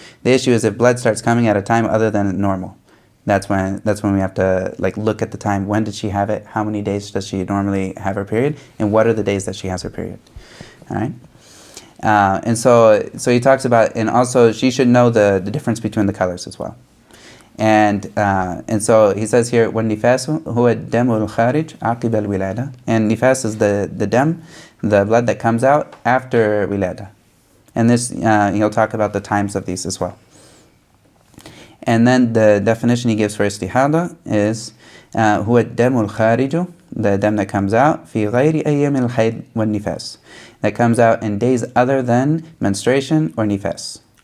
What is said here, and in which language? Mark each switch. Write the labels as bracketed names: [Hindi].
[English] The issue is if blood starts coming at a time other than normal. That's when we have to look at the time. When did she have it? How many days does she normally have her period? And what are the days that she has her period? All right. And so he talks about, and also she should know the difference between the colors as well. [Arabic] And so he says here, وَالنِّفَاسُ هُوَ الدَّمُ الْخَارِجُ عَقِبَ الْوِلَادَةِ. [English] And nifas is the dam, the blood that comes out after wilada. And this, he'll talk about the times of these as well. And then the definition he gives for istihada is [Arabic] هُوَ الدَّمُ الْخَارِجُ, [English] the dam that comes out, [Arabic] فِي غَيْرِ أَيَّامِ الْحَيْضِ وَالنِّفَاسِ, [English] that comes out in days other than menstruation or nifas.